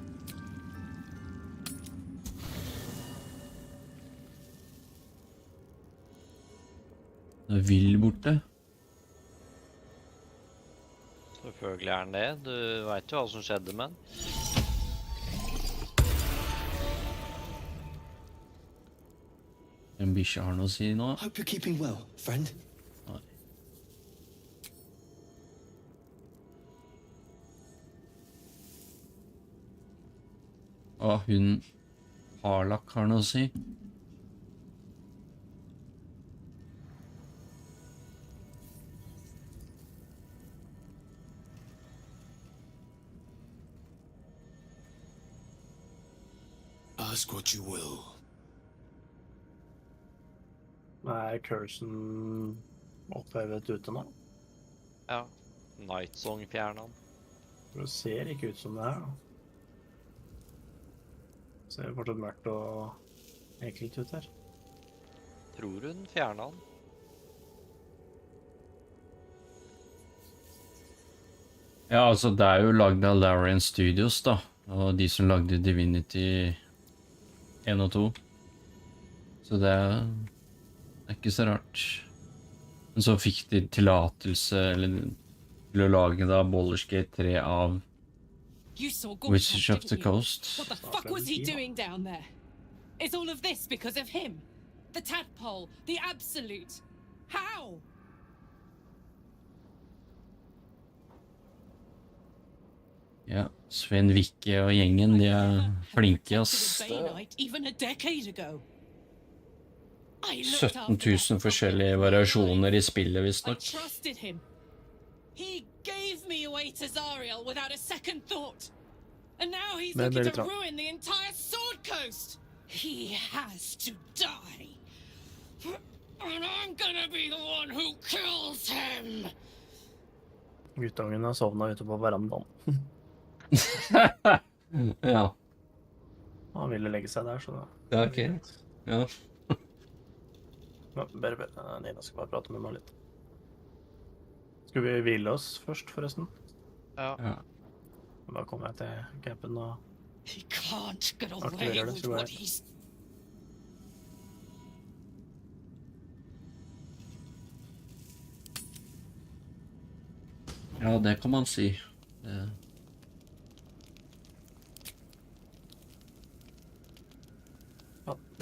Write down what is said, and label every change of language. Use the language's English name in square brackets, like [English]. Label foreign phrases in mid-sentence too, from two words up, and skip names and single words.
[Norwegian] Det er vill borte. Selvfølgelig er den det. Du vet jo hva som skjedde med den. En bikkje har noe å si nå. [English] Hope you're keeping well, friend. [Norwegian] Nei. Hun Harlak har noe å si. [English] Ask what you will. [Norwegian] Er cursen opphevet ute nå? Ja. Night Song fjernet den. Det ser ikke ut som det her, da. Ser fortsatt mørkt og ekkelt ut her. Tror hun fjernet den. Ja, altså det er jo lagd av Larian Studios da, og de som lagde Divinity 1 og 2. Så det er ikke så rart. Men så fikk de tillatelse til å lage da Baldur's Gate 3 av Wizards of the Coast. [English] What the fuck was he doing down there? Is all of this because of him? The tadpole, the absolute. How? [Norwegian] Ja, Sven Vikke og gjengen, de er flinke, ass. 17 000 forskjellige variasjoner I spillet, visst nok. [English] Trusted him. He gave me away to Zariel without a second thought. And now he's looking to ruin the entire Sword Coast. He has to die. And I'm gonna be the one who kills him. [Norwegian] Guttungen har sovnet ute på verandaen. Ja. Han ville legge seg der, så da... Ja, ok. Ja. Ja, bare, Nina skal bare prate med meg litt. Skal vi hvile oss først, forresten? Ja. Ja. Da kommer jeg til campen og... [English] He can't get away [Norwegian] Aktiverer det, [English] with [Norwegian] så går [English] what [Norwegian] jeg. [English] he's... [Norwegian] Ja, det kan man si. Det... Ja, det